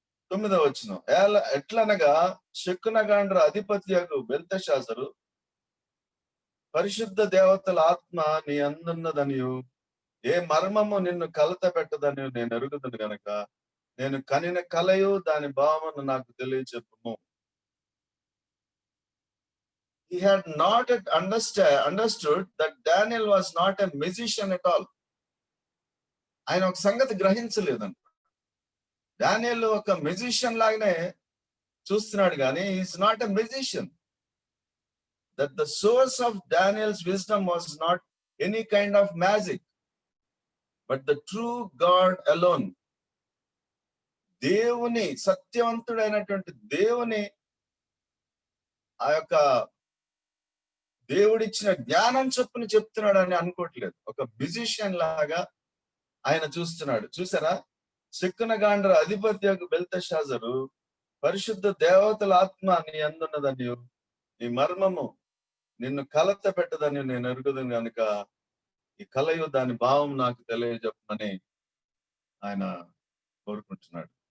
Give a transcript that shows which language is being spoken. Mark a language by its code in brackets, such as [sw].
[te] 9వ వచనం ఎట్లనగా శకునగాండ్ర అధిపత్యగు బెల్తెషాజరు పరిశుద్ధ దేవతల ఆత్మ నీ అందున్నదనియు ఏ మర్మము నిన్ను కలత పెట్టదని నేను ఎరుగుదును గనక నేను కనిన కలయు దాని భావమును నాకు తెలియచెప్పుము. [en] he had not yet understood that Daniel was not a magician at all. [te] ఆయన ఒక సంగతి గ్రహించలేదంట. డానియేల్ ఒక మ్యూజిషియన్ లాగానే చూస్తున్నాడు కానీ [en] Is not a musician. That the source of Daniel's wisdom was not any kind of magic, but the true God alone. [te] దేవుని, సత్యవంతుడైనటువంటి దేవుని ఆ యొక్క దేవుడిచ్చిన జ్ఞానం చొప్పున చెప్తున్నాడు అని అనుకోవట్లేదు. ఒక మ్యూజిషియన్ లాగా ఆయన చూస్తున్నాడు. చూసారా, శకునగాండ్ర అధిపతి బెల్తెషాజరు, పరిశుద్ధ దేవతల ఆత్మ నీ అందున్నదని, ఈ మర్మము నిన్ను కలత పెట్టదని నేను ఎరుగుదని కనుక ఈ కలయు దాని భావం నాకు తెలియజెప్పమని ఆయన కోరుకుంటున్నాడు.